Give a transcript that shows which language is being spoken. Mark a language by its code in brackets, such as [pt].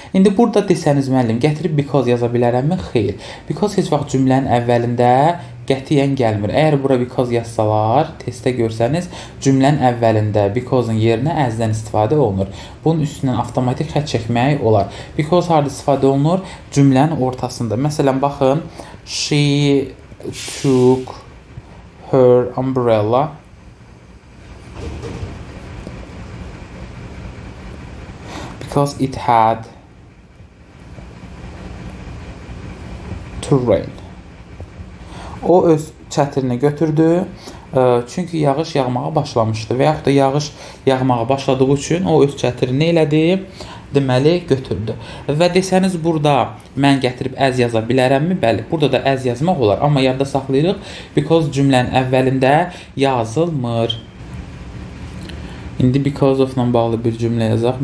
[az] İndi burada desəniz müəllim, gətirib because yaza bilərəmmi? Xeyr. Because heç vaxt cümlənin əvvəlində qətiyyən gəlmir. Əgər bura because yazsalar, testdə görsəniz, cümlənin əvvəlində because-un yerinə as-dən istifadə olunur. Bunun üstündən avtomatik xətt çəkmək olar. Because harda istifadə olunur? Cümlənin ortasında. Məsələn, baxın, [en] she took her umbrella because it had to rain. [az] O öz çətirini götürdü. Çünki yağış yağmağa başlamışdı və yaxud da yağış yağmağa başladığı üçün o öz çətirini elədi, deməli götürdü. Və desəniz burada mən gətirib as yaza bilərəmmi? Bəli, burada da as yazmaq olar, amma yadda saxlayırıq because cümlənin əvvəlində yazılmır. İndi because of-la bağlı bir cümlə yazaq.